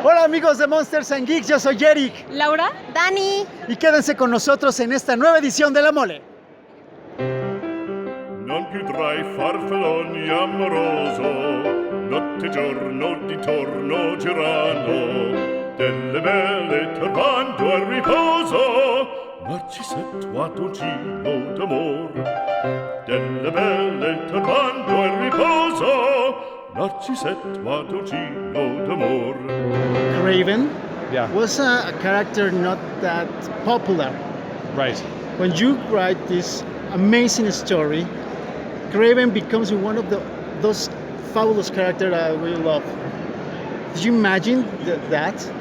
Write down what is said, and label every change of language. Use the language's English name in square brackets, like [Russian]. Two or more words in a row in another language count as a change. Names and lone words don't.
[Spanish] amigos de Monsters and Geeks? Yo soy Eric. Laura. Dani. Y quédense con nosotros en esta nueva edición de La Mole. [Italian] Non più tra i farfalloni amoroso, notte e giorno di torno girano, delle belle turbando al riposo, Narcisetto Adolcino d'amor. Delle belle turbando al riposo, Narcisetto Adolcino d'amor. [English] Craven Yeah, was a character not that popular. right. When you write this amazing story, Craven becomes one of those fabulous characters that we love. Did you imagine that?